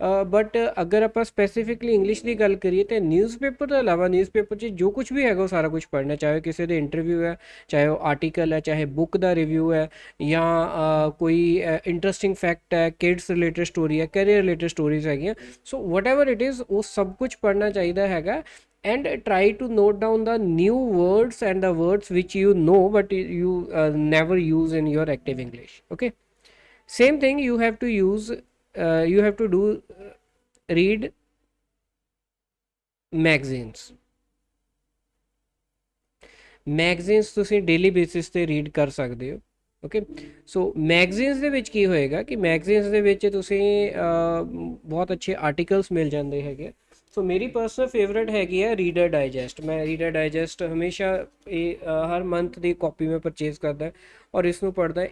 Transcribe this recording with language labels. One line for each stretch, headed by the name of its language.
Punjabi: But ਅਗਰ ਆਪਾਂ specifically English ਦੀ ਗੱਲ ਕਰੀਏ ਤਾਂ ਨਿਊਜ਼ਪੇਪਰ ਤੋਂ ਇਲਾਵਾ ਨਿਊਜ਼ਪੇਪਰ 'ਚ ਜੋ ਕੁਝ ਵੀ ਹੈਗਾ ਉਹ ਸਾਰਾ ਕੁਝ ਪੜ੍ਹਨਾ, ਚਾਹੇ ਕਿਸੇ ਦੇ ਇੰਟਰਵਿਊ ਹੈ, ਚਾਹੇ ਉਹ ਆਰਟੀਕਲ ਹੈ, ਚਾਹੇ ਬੁੱਕ ਦਾ ਰਿਵਿਊ ਹੈ, ਜਾਂ ਕੋਈ ਇੰਟਰਸਟਿੰਗ ਫੈਕਟ ਹੈ, ਕਿਡਸ ਰਿਲੇਟਡ ਸਟੋਰੀ ਹੈ, ਕੈਰੀਅਰ ਰਿਲੇਟਡ ਸਟੋਰੀਜ਼ ਹੈਗੀਆਂ।
English: so whatever it is,
Punjabi: ਉਹ ਸਭ ਕੁਝ ਪੜ੍ਹਨਾ ਚਾਹੀਦਾ ਹੈਗਾ।
English: And try to note down the new words and the words which you know but you never use in your active English. Okay, same thing you have to use, you have to do, read magazines.
Punjabi: Magazines ਤੁਸੀਂ daily basis ਤੇ read ਕਰ ਸਕਦੇ ਹੋ। Okay, ਸੋ magazines ਦੇ ਵਿੱਚ ਕੀ ਹੋਏਗਾ ਕਿ magazines ਦੇ ਵਿੱਚ ਤੁਸੀਂ ਬਹੁਤ ਅੱਛੇ ਆਰਟੀਕਲਸ ਮਿਲ ਜਾਂਦੇ ਹੈਗੇ। ਸੋ ਮੇਰੀ ਪਰਸਨਲ ਫੇਵਰੇਟ ਹੈਗੀ ਹੈ ਰੀਡਰ ਡਾਈਜੈਸਟ। ਮੈਂ ਰੀਡਰ ਡਾਈਜੈਸਟ ਹਮੇਸ਼ਾ ਇਹ ਹਰ ਮੰਥ ਦੀ ਕਾਪੀ ਮੈਂ ਪਰਚੇਜ਼ ਕਰਦਾ ਔਰ ਇਸ ਨੂੰ ਪੜ੍ਹਦਾ।